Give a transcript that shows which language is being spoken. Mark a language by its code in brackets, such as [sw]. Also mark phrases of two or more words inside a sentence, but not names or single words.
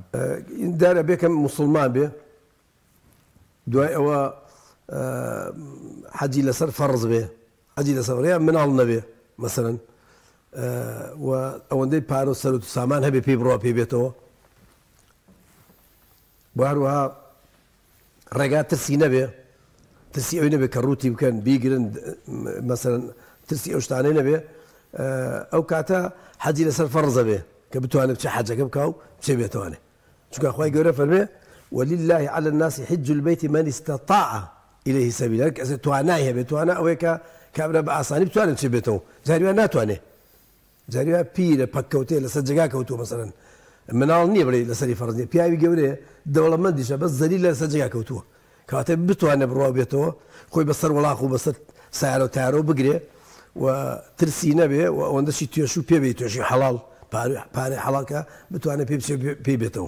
[ckb] دارە بێکەم مسلمان بێ دوای ئەوە حەجی لەسەر فەرز بێ حەجی لەسەر ڕێیان مناڵ نەبێ مەسەرەن و ئەوەندەی پارە و سەرەت و سامان هەبێ پێی بڕوا پێ بێتەوە بۆ هەروەها ڕێگا ترسی نەبێ ترسی ئەوی نەبێ کە ڕووتی بکەن بیگرن مەسەرەن ترسی ئەو شتانەی نەبێ ئەو کاتە حەجی لەسەر فەرزە بێ کە بتوانێت بچێ حەجەکە بکە و بچێ بێتوانێ چونکە خوای گەورە فەرمێ [ar] ولله على الناس حج البيت من استطاع إليه سبيلا [ckb] کەسێ توانای هەبێ توانە ئەوەیە کە کابرا بە ئاسانی بتوانێت بچێ بێتەوە جاریوان ناتوانێ جاریوان پیرە پەککەوتێ لەسەر جێگا کەوتووە مەسەرەن مناڵ نییە بڵێ لەسەری فەرز نییە پیاوی گەورەیە دەوڵەمەندیشە بەس زەلیل لەسەر جێگا کەوتووە کەواتە بتوانێت بڕوا بێتەوە خۆی بەسەر وڵاق و بەسەر سایارە و تارۆ بگرێ و ترسی نەبێ و ئەوەندەشی توێش و پێ بێ توێشی حەڵاڵ پارەی حەڵاکە بتوانێت پێ بێتەوە